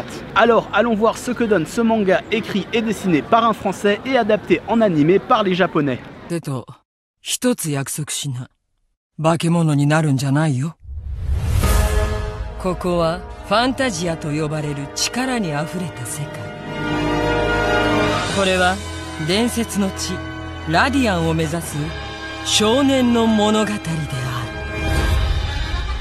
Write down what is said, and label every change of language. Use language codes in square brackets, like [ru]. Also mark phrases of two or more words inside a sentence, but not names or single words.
[fr] Alors allons voir ce que donne ce manga écrit et dessiné par un français et adapté en animé par les japonais. [ja] 一つ約束しな。化け物になるんじゃないよ。ここはファンタジアと呼ばれる力にあふれた世界。これは伝説の地ラディアンを目指す少年の物語である。